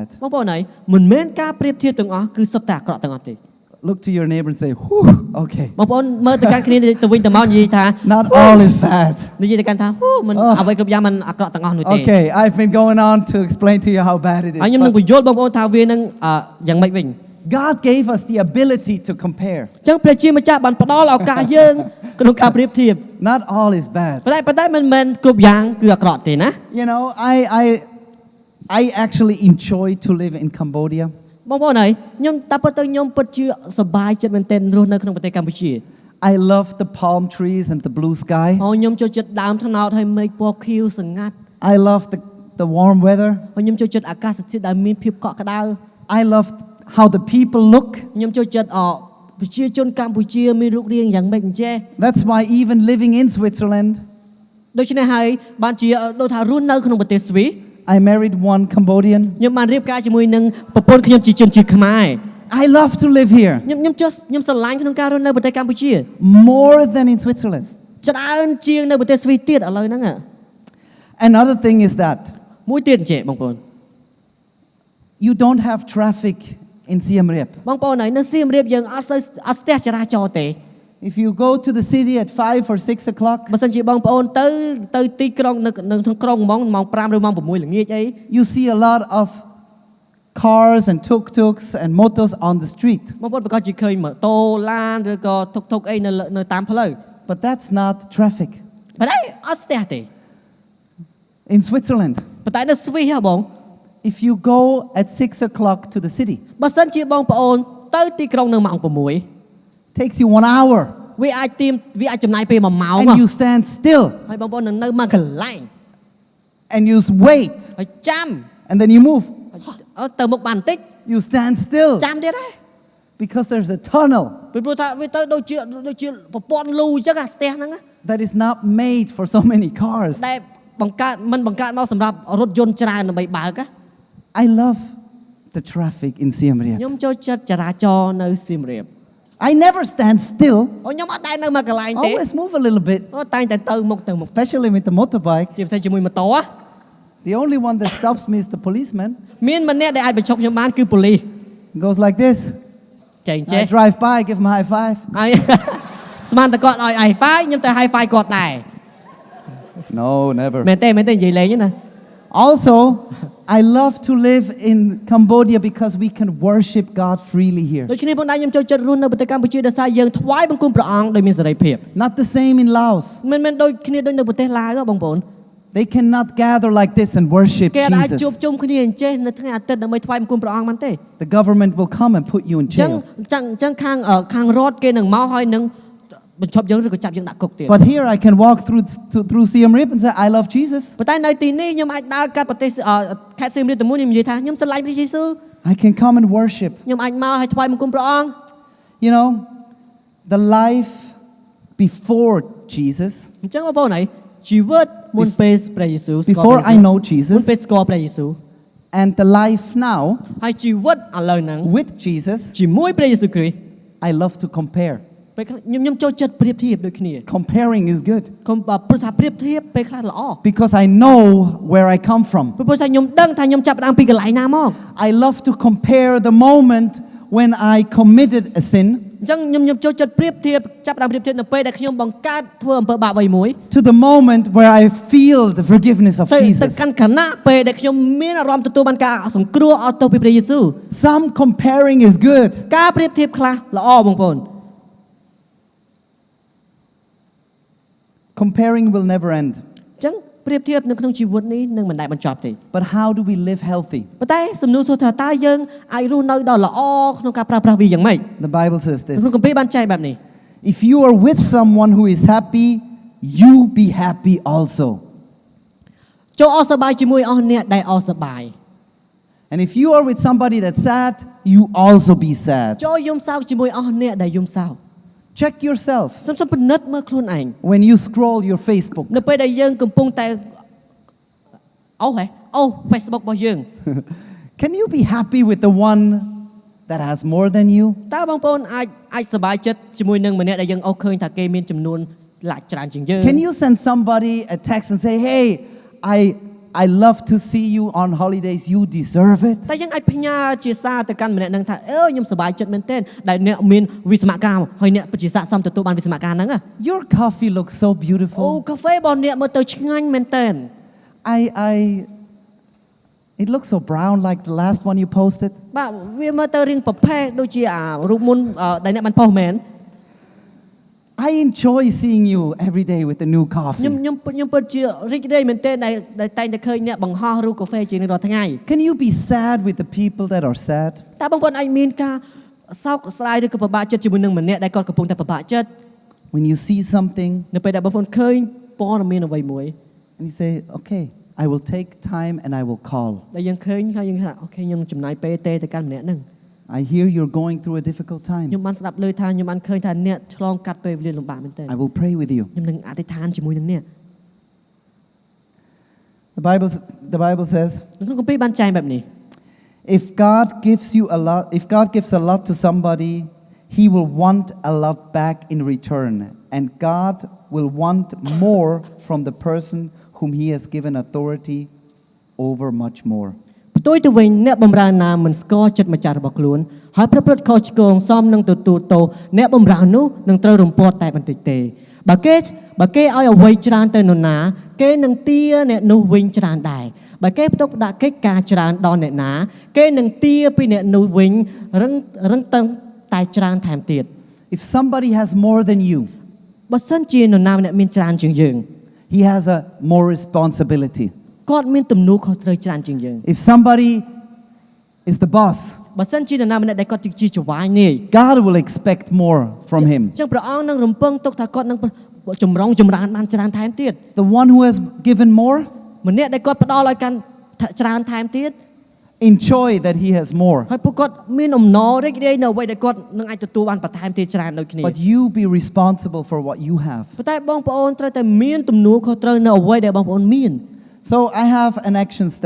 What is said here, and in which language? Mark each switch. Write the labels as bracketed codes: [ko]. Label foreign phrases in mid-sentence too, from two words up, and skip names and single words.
[km] បងប្អូនហើយមិនមែនការប្រៀបធៀបទាំងអស់គឺសុទ្ធតែអាក្រក់ទាំងអស់ទេ [en] Look to your neighbor and say, whew, okay. [km] បងប្អូនមើលទៅកាន់គ្នាទៅវិញទៅមកនិយាយថា [en] Not all is bad. [km] និយាយទៅកាន់ថាមិនអ្វីគ្រប់យ៉ាងមិនអាក្រក់ទាំងអស់នោះទេ [en] Okay, I've been going on to explain to you how bad it is. [km] ហើយខ្ញុំនឹង [en] But [km] បញ្យល់បងប្អូនថាវានឹងយ៉ាងម៉េចវិញ [en] God gave us the ability to compare. [km] អញ្ចឹងព្រះជាម្ចាស់បានផ្ដល់ឱកាសយើងក្នុងការប្រៀបធៀប [en] Not all is bad. [km] ប៉ុន្តែមិនមែនគ្រប់យ៉ាងគឺអាក្រក់ទេណា [en] You know, I actually enjoy to live in Cambodia. [km] បងប្អូនហើយខ្ញុំតែពិតទៅខ្ញុំពិតជាសប្បាយចិត្តមែនទែនរស់នៅក្នុងប្រទេសកម្ពុជា [en] I love the palm trees and the blue sky. [km] ហើយខ្ញុំចូលចិត្តដើមត្នោតហើយមេឃពណ៌ខៀវស្ងាត់ [en] I love the warm weather. [km] ហើយខ្ញុំចូលចិត្តអាកាសធាតុដែលមានភាពកក់ក្ដៅ [en] I love how the people look. [km] ខ្ញុំចូលចិត្តប្រជាជនកម្ពុជាមានរូបរាងយ៉ាងម៉េចអញ្ចេះ [en] That's why even living in Switzerland, [km] ដូច្នេះហើយបានជាដូចថារស់នៅក្នុងប្រទេសស្វីស [en] I married one Cambodian. [km] ខ្ញុំបានរៀបការជាមួយនឹងប្រពន្ធខ្ញុំជាជនជាតិខ្មែរ [en] I love to live here [km] ខ្ញុំស្រឡាញ់ក្នុងការរស់នៅប្រទេសកម្ពុជា [en] more than in Switzerland. [km] ច្រើនជាងនៅប្រទេសស្វីសទៀតឥឡូវហ្នឹង [en] Another thing is that [km] មួយទៀតអញ្ចេះបងប្អូន [en] you don't have traffic in Siem Reap. [km] បងប្អូនហើយនៅសៀមរាបយើងអត់ស្ទះចរាចរណ៍ទេ [en] If you go to the city at 5 or 6 o'clock, [km] បើសិនជាបងប្អូនទៅទីក្រុងនៅក្នុងក្រុងម៉ោង5ឬម៉ោង6ល្ងាចអី [en] you see a lot of cars and tuk-tuks and motors on the street. [km] បងប្អូនប្រកាសជាឃើញម៉ូតូឡានឬក៏តុកអីនៅតាមផ្លូវ [en] But that's not traffic. [km] ប៉ុន្តែអត់ស្ទះទេ [en] In Switzerland, [km] ប៉ុន្តែនៅស្វីសហ៎បង [en] if you go at 6 o'clock to the city, [km] បើសិនជាបងប្អូនទៅទីក្រុងនៅម៉ោង6 [en] takes you 1 hour, [km] វាអាចចំណាយពេល1ម៉ោង [en] and you stand still [km] ហើយបងប្អូននៅមួយកន្លែង [en] and you wait, [km] ហើយចាំ [en] and then you move. [km] ទៅមុខបានបន្តិច [en] You stand still [km] ចាំទៀតដែរ [en] because there's a tunnel [km] ពីព្រោះថាវាទៅដូចជាប្រព័ន្ធលូអញ្ចឹងអាស្ទះហ្នឹង [en] that is not made for so many cars. [km] ដែលបង្កើតមកសម្រាប់រថយន្តច្រើនដើម្បីបើក [en] I love the traffic in Siem Reap. [km] ខ្ញុំចូលចិត្តចរាចរណ៍នៅសៀមរាប [en] I never stand still. [km] ខ្ញុំអត់ដែរនៅមួយកន្លែងទេ [en] Always move a little bit, [km] តែងតែទៅមុខ [en] especially with the motorbike. [km] ជាពិសេសជាមួយម៉ូតូ [en] The only one that stops me is the policeman. [km] មានម្នាក់ដែលអាចបញ្ឈប់ខ្ញុំបានគឺប៉ូលីស [en] He goes like this. [km] ចេញចេះ [en] I drive by, give him a high five. [km] ហើយ ស្មានតែគាត់ឲ្យ [en] high five [km] ខ្ញុំទៅ [en] high five [km] គាត់ដែរ [en] No, never. [km] មែនទេនិយាយលេងណា [en] Also, I love to live in Cambodia because we can worship God freely here. [km] ដូច្នេះផងដែរខ្ញុំចូលចិត្តរស់នៅប្រទេសកម្ពុជាដោយសារយើងថ្វាយបង្គំព្រះអង្គដោយមានសេរីភាព [en] Not the same in Laos. [km] មិនមែនដូចគ្នាដូចនៅប្រទេសឡាវទេបងប្អូន [en] They cannot gather like this and worship [km] គេអាចជួប [en] Jesus. [km] ជុំគ្នាអញ្ចេះនៅថ្ងៃអាទិត្យដើម្បីថ្វាយបង្គំព្រះអង្គបានទេ [en] The government will come and put you in [km] អញ្ចឹង [en] jail. [km] ខាងរដ្ឋគេនឹងមកហើយនឹងបញ្ឈប់យើងឬក៏ចាប់យើងដាក់គុកទៀត [en] But here I can walk through Siem Reap and say, I love Jesus. [km] ប៉ុន្តែនៅទីនេះខ្ញុំអាចដើរកាត់ប្រទេសខេត្តសៀមរាបទៅមួយខ្ញុំនិយាយថាខ្ញុំស្រឡាញ់ព្រះយេស៊ូវ [en] I can come and worship. [km] ខ្ញុំអាចមកហើយថ្វាយបង្គំព្រះអង្គ [en] You know, the life before Jesus, [km] អញ្ចឹងបងប្អូនហើយជីវិតមុនពេលព្រះយេស៊ូវ [en] before I know [km] មុន [en] Jesus, [km] ពេលស្គាល់ព្រះយេស៊ូវ [en] and the life now [km] ហើយជីវិតឥឡូវហ្នឹង [en] with Jesus, [km] ជាមួយព្រះយេស៊ូវគ្រីស្ទ [en] I love to compare. [km] ពេលខ្ញុំចូលចិត្តប្រៀបធៀបដូចគ្នា [en] Comparing is good [km] កុំព្រោះថាប្រៀបធៀបពេលខ្លះល្អ [en] because I know where I come from. [km] ព្រោះថាខ្ញុំដឹងថាខ្ញុំចាប់ផ្ដើមពីកន្លែងណាមក [en] I love to compare the moment when I committed a sin [km] អញ្ចឹងខ្ញុំចូលចិត្តប្រៀបធៀបចាប់ផ្ដើមប្រៀបធៀបនៅពេលដែលខ្ញុំបង្កើតធ្វើអំពើបាបអ្វីមួយ [en] to the moment where I feel the forgiveness of [km] ទៅ [en] Jesus. [km] កាន់ខណៈពេលដែលខ្ញុំមានអារម្មណ៍ទទួលបានការសង្គ្រោះអត់ទោសពីព្រះយេស៊ូវ [en] Some comparing is good. [km] ការប្រៀបធៀបខ្លះល្អបងប្អូន [en] Comparing will never end. [km] អញ្ចឹងប្រៀបធៀបនៅក្នុងជីវិតនេះនឹងមិនដែលបញ្ចប់ទេ [en] But how do we live healthy? [km] ប៉ុន្តែសំណួរសួរថាតើយើងអាចរស់នៅដ៏ល្អក្នុងការប្រើប្រាស់វាយ៉ាងម៉េច [en] The Bible says [km] ក្នុង [en] this. [km] គម្ពីរបានចែងបែបនេះ [en] If you are with someone who is happy, you be happy also. [km] ចូលអស់សប្បាយជាមួយអស់អ្នកដែលអស់សប្បាយ [en] And if you are with somebody that's sad, you also be sad. [km] ចូលយំសោកជាមួយអស់អ្នកដែលយំសោក [en] Check yourself [km] សូមពិនិត្យមើលខ្លួនឯង [en] when you scroll your Facebook. [km] នៅពេលដែលយើងកំពុងតែFacebook របស់យើង [en] Can you be happy with the one that has more than you? [km] តើបងប្អូនអាចសប្បាយចិត្តជាមួយនឹងម្នាក់ដែលយើងអស់ឃើញថាគេមានចំនួនច្រើនជាងយើង [en] Can you send somebody a text and say, hey, I love to see you on holidays, you deserve it? [km] តែយើងអាចផ្ញើជាសារទៅកាន់ម្នាក់នឹងថាខ្ញុំសប្បាយចិត្តមែនទែនដែលអ្នកមានវិស្សមកម្មហើយអ្នកជាស័ក្តិសមទទួលបានវិស្សមកម្មហ្នឹង [en] Your coffee looks so អូ beautiful. [km] កាហ្វេរបស់អ្នកមើលទៅឆ្ងាញ់មែនទែន [en] It looks so brown like the last one you posted. [km] បាទវាមើលទៅរៀងប្រផេះដូចជារូបមុនដែលអ្នកបានផុសមែន [en] I enjoy seeing you every day with the new [km] ខ្ញុំ [en] coffee. [km] ខ្ញុំពិតជារីករាយមែនទែនដែលតែងតែឃើញអ្នកបង្ហោះរូបកាហ្វេជារៀងរាល់ថ្ងៃ [en] Can you be sad with the people that are sad? [km] តើបងប្អូនអាចមានការសោកស្ដាយឬក៏ពិបាកចិត្តជាមួយនឹងម្នាក់ដែលគាត់កំពុងតែពិបាកចិត្ត [en] When you see something [km] នៅពេលដែលបងប្អូនឃើញព័ត៌មានអ្វីមួយ [en] and you say, okay, I will take time and I will call. [km] ដែលយើងឃើញហើយយើងថាអូខេខ្ញុំចំណាយពេលទេទៅកាន់ម្នាក់ហ្នឹង [en] I hear you're going through a difficult [km] ខ្ញុំ [en] time. [km] បានស្ដាប់ឮថាខ្ញុំបានឃើញថាអ្នកឆ្លងកាត់ពេលវេលាលំបាកមែនទែន [en] I will pray with you. [km] ខ្ញុំនឹងអធិដ្ឋានជាមួយនឹងអ្នក [en] The Bible says, [km] ក្នុងគម្ពីរបានចែងបែបនេះ [en] if God gives a lot to somebody, he will want a lot back in return, and God will want more from the person whom he has given authority over much more. [km] ផ្ទុយទៅវិញអ្នកបម្រើណាមិនស្គាល់ចិត្តម្ចាស់របស់ខ្លួនហើយប្រព្រឹត្តខុសឆ្គងសមនឹងទទួលទោសអ្នកបម្រើនោះនឹងត្រូវរំពាត់តែបន្តិចទេបើគេឲ្យអ្វីច្រើនទៅនរណាគេនឹងទាអ្នកនោះវិញច្រើនដែរបើគេផ្ទុកដាក់កិច្ចការច្រើនដល់អ្នកណាគេនឹងទាពីអ្នកនោះវិញរឹងតឹងតែច្រើនថែមទៀត [en] If somebody has more than you, [km] បើសិនជានរណាម្នាក់មានច្រើនជាងយើង [en] he has a more responsibility. [km] គាត់មានទំនួលខុសត្រូវច្រើនជាងយើង [en] If somebody is the boss, [km] បើសិនជានរណាម្នាក់ដែលគាត់ជាចៅហ្វាយនេះ [en] God will expect more from him. [km] ចឹងព្រះអង្គនឹងរំពឹងទុកថាគាត់នឹងចម្រើនបានច្រើនថែមទៀត [en] The one who has given more, [km] ម្នាក់ដែលគាត់ផ្ដល់ឲ្យកាន់ច្រើនថែមទៀត [en] enjoy that he has more. [km] ហើយពួកគាត់មានអំណររីករាយនៅអ្វីដែលគាត់នឹងអាចទទួលបានបន្ថែមទៀតច្រើនដូចគ្នា [en] But you be responsible for what you have. [km] ប៉ុន្តែបងប្អូនត្រូវតែមានទំនួលខុសត្រូវនៅអ្វីដែលបងប្អូនមាន [en] So I have an action step.